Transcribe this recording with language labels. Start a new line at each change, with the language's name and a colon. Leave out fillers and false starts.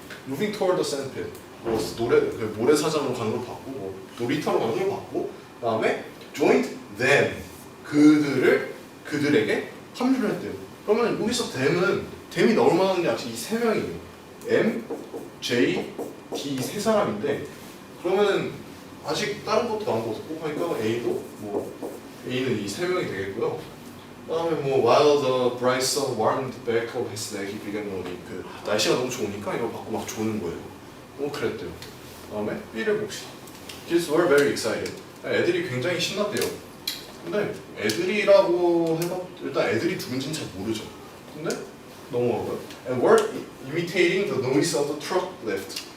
English: Moving toward the sandpit,
Korean: 뭐 모래사장으로 가는 걸 봤고, 뭐 놀이터로 가는 걸 봤고, 그다음에
English: joined them,
Korean: 그들에게 합류를 했대요. 그러면 여기서 them이 나올 만한 게 아직 이 세 명이에요. M, J, D 세 사람인데, 그러면 아직 다른 것도 나온 거 없고 하니까 A도 A는 이 세 명이 되겠고요. 그다음에 뭐
English: while the bright sun warmed back of his neck, he began running.
Korean: 그 날씨가 너무 좋으니까 이거 받고 막 조는 거예요. 그랬대요. 그다음에 B를 봅시다.
English: Kids were very excited.
Korean: 애들이 굉장히 신났대요. 근데 애들이라고 해봐, 일단 애들이 누군지는 잘 모르죠. 근데 넘어가고요.
English: And were imitating the noise of the truck lift.